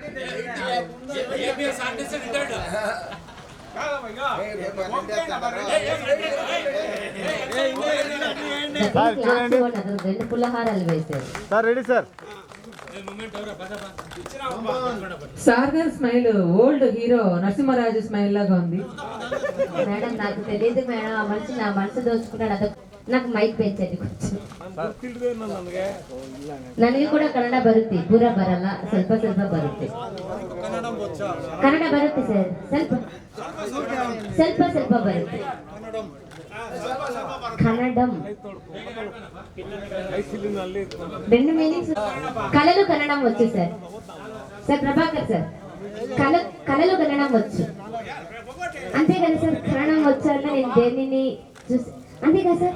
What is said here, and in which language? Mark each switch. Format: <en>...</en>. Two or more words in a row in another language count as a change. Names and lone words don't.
<te>రెండు పుల్లహారాలు వేశారు సార్. రెడీ సార్. సార్ గారి స్మైల్</te> <en>old hero</en> <te>నరసింహరాజు స్మైల్ లాగా ఉంది. మేడం నాకు తెలియదు మేడం, ఆ మనిషి నా మనసు దోచుకున్నాడు. అదొక నాకు</te> <kn>ಮೈಕ್ ಪೇಚಲ್ಲಿ ನನಗೆ ಕೂಡ ಕನ್ನಡ ಬರುತ್ತೆ, ಪೂರ ಬರಲ್ಲ, ಸ್ವಲ್ಪ ಸ್ವಲ್ಪ ಬರುತ್ತೆ. ಕನ್ನಡ ಬರುತ್ತೆ ಸರ್, ಸ್ವಲ್ಪ ಸ್ವಲ್ಪ ಬರುತ್ತೆ.</kn> <te>కన్నడం 2 మీనింగ్స్. కళలు కన్నడం వచ్చు సార్. సార్ ప్రభాకర్ సార్, కళలు కన్నడం వచ్చు అంతేగాని సార్ కన్నడం వచ్చాక నేను దేనిని చూసి అంతేగా సార్.</te>